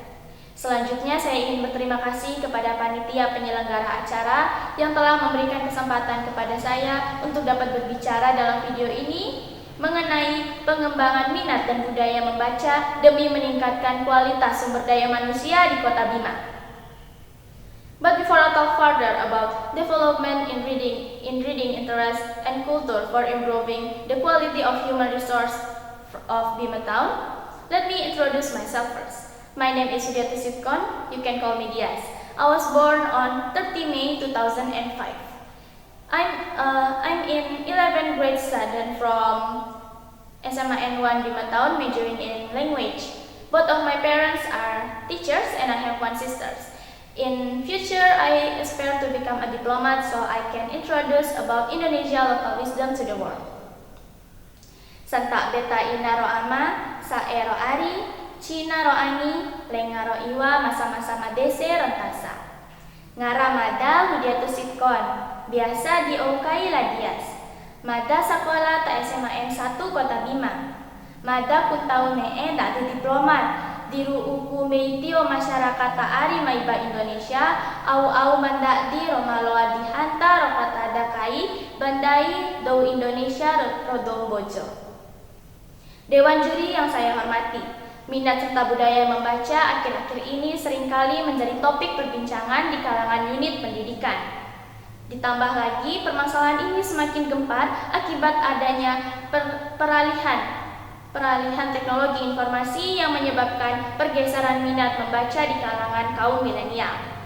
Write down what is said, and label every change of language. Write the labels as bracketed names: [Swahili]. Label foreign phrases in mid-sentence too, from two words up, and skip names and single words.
[Indonesian] Selanjutnya saya ingin berterima kasih kepada panitia penyelenggara acara yang telah memberikan kesempatan kepada saya untuk dapat berbicara dalam video ini mengenai pengembangan minat dan budaya membaca demi meningkatkan kualitas sumber daya manusia di Kota Bima. [English] But before I talk further about development in reading interest and culture for improving the quality of human resource of Bima Town, let me introduce myself first. My name is Suryati Sitkon, you can call me Dias. I was born on 30 May 2005. I'm in 11th grade student from SMA N1 Bima Town, majoring in language. Both of my parents are teachers and I have one sister. In future, I aspire to become a diplomat so I can introduce about Indonesia local wisdom to the world. [Bima] Santa beta ina ro ama, sa ero ari, cina ro ani, lenga ro iwa, masa-masa madese rentasa. Ngaramada hudiatu sitkon, biasa diokai ladias. Mada sekolah ta SMA N1 Kota Bima. Mada kuntau nee tak diplomat. Diru uku meitio masyarakat taari maiba Indonesia au manda di romaloa dihanta rokata dakai bandai do Indonesia rodom bojo. [Indonesian] Dewan juri yang saya hormati, minat serta budaya membaca akhir-akhir ini seringkali menjadi topik perbincangan di kalangan unit pendidikan. Ditambah lagi permasalahan ini semakin gempar akibat adanya peralihan teknologi informasi yang menyebabkan pergeseran minat membaca di kalangan kaum milenial.